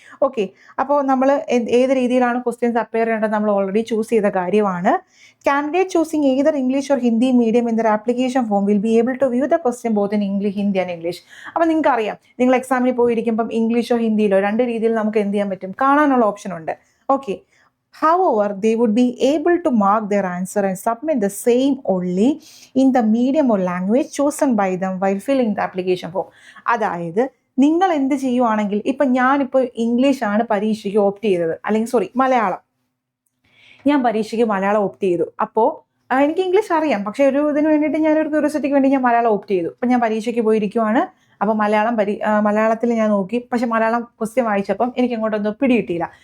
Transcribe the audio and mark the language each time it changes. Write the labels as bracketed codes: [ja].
[ml] Okay, അപ്പോൾ നമ്മൾ ഏത് രീതിയിലാണ് ക്വസ്റ്റ്യൻസ് അപ്പയർ ചെയ്യേണ്ടത് നമ്മൾ ഓൾറെഡി ചൂസ് ചെയ്ത കാര്യമാണ്. [en] Candidate choosing either English or Hindi medium in their application form will be able to view the question both in English Hindi and English. [ml] അപ്പോൾ നിങ്ങൾക്ക് അറിയാം, നിങ്ങൾ എക്സാമിന് പോയിരിക്കുമ്പം ഇംഗ്ലീഷോ ഹിന്ദിയിലോ രണ്ട് രീതിയിൽ നമുക്ക് എന്ത് ചെയ്യാൻ പറ്റും? കാണാനുള്ള ഓപ്ഷൻ ഉണ്ട്. [en] Okay, however, they would be able to mark their answer and submit the same only in the medium or language chosen by them while filling the application form. [ml] അതായത് നിങ്ങൾ എന്ത് ചെയ്യുവാണെങ്കിൽ, ഇപ്പം ഞാനിപ്പോൾ ഇംഗ്ലീഷാണ് പരീക്ഷയ്ക്ക് ഓപ്റ്റ് ചെയ്തത്, അല്ലെങ്കിൽ മലയാളം, ഞാൻ പരീക്ഷയ്ക്ക് മലയാളം ഓപ്റ്റ് ചെയ്തു. അപ്പോൾ എനിക്ക് ഇംഗ്ലീഷ് അറിയാം, പക്ഷേ ഒരു ഇതിന് വേണ്ടിയിട്ട് ഞാനൊരു ക്യൂരിയോസിറ്റിക്ക് വേണ്ടി ഞാൻ മലയാളം ഓപ്റ്റ് ചെയ്തു. അപ്പം ഞാൻ പരീക്ഷയ്ക്ക് പോയിരിക്കുവാണ്. അപ്പോൾ മലയാളത്തിൽ ഞാൻ നോക്കി, പക്ഷെ മലയാളം ക്വസ്റ്റ്യൻ വായിച്ചപ്പം എനിക്ക് അങ്ങോട്ടൊന്നും പിടികിട്ടിയില്ല.